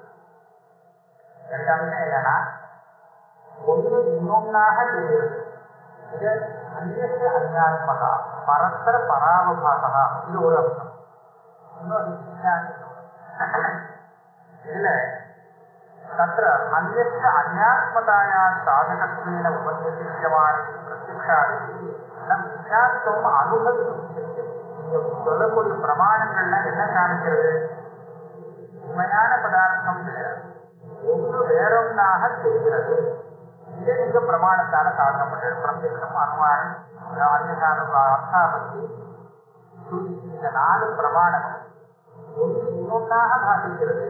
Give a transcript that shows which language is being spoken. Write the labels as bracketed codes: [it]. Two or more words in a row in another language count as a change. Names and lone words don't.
[ta] 2 அம்சம் என்னன்னா, ஒன்று இன்னொன்னாக தெரிகிறது. இது [sa] अन्य अन्यात्मता परस्पर परावभासा. [ta] இது ஒரு அம்சம். இன்னொரு இதுல [sa] தत्र अन्यस्य अन्यात्मताया साधकत्वेन उपदेशिष्यमाणे प्रत्यक्षादिः न मिथ्यात्वम् अनुभवितुं शक्यते. [ta] நீங்க சொல்லக்கூடிய பிரமாணங்கள்லாம் என்ன காமிக்கிறது? உண்மையான பதார்த்தம் கிடையாது, ஒன்று வேறொன்னாக தெரிகிறது. இதை நீங்க பிரமாணத்தால சாதனை பண்றது. பிரத்யக்ஷம், அனுமானம், அர்த்தாபத்தி, ஸ்ருதி, இந்த 4 பிரமாணங்கள் ஒன்று இன்னொன்னாக பாதிக்கிறது.